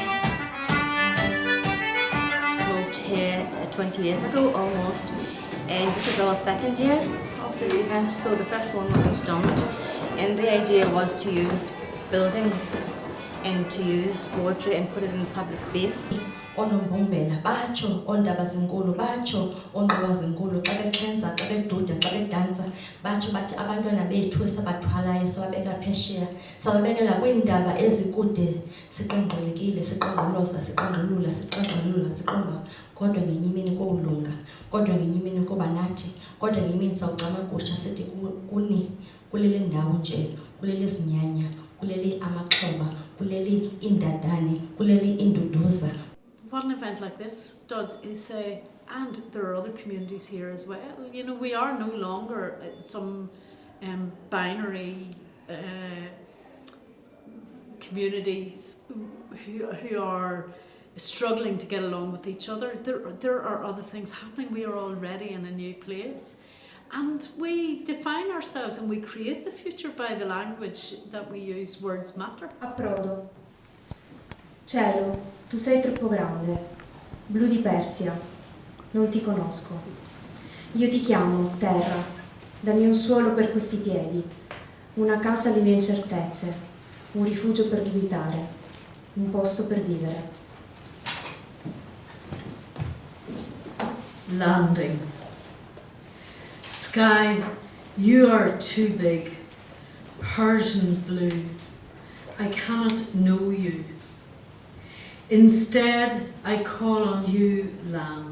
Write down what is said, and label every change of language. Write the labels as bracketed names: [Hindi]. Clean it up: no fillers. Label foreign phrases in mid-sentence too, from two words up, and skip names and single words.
[English] Moved here 20 years ago almost, and this is our second year of this event. So the first one was installed, and the idea was to use buildings and to use poetry and put it in public space. [Xhosa] Onombombela batsho, ondaba zinkulu batsho, onqoba zinkulu xa bexhenza, xa beduda, xa bedansa, batsho bathi abantwana bethu esabathwalayo sababeka phesheya, sababekela kwiindaba ezikude, siqengqelekile, siqengqulula, siqomba, kodwa ngenye imini kowulunga, kodwa ngenye imini kuba nathi, kodwa ngenye imini sawucama gusha sithi kuni, kulele ndawo nje, kulele zinyanya, kulele amaxhoba, kulele indadane, kulele induduza. [English] What an event like this does is say, and there are other communities here as well. You know, we are no longer some binary communities who are struggling to get along with each other. There are other things happening. We are already in a new place. And we define ourselves and we create the future by the language that we use. Words matter. [Italian] Approdo. Cielo, tu sei troppo grande. Blu di Persia. Non ti conosco. Io ti chiamo, terra. Dammi un suolo per questi piedi. Una casa alle mie incertezze. Un rifugio per dubitare. Un posto per vivere. [English] Landing. Sky, you are too big. Persian blue. I cannot know you. Instead, I call on you, land.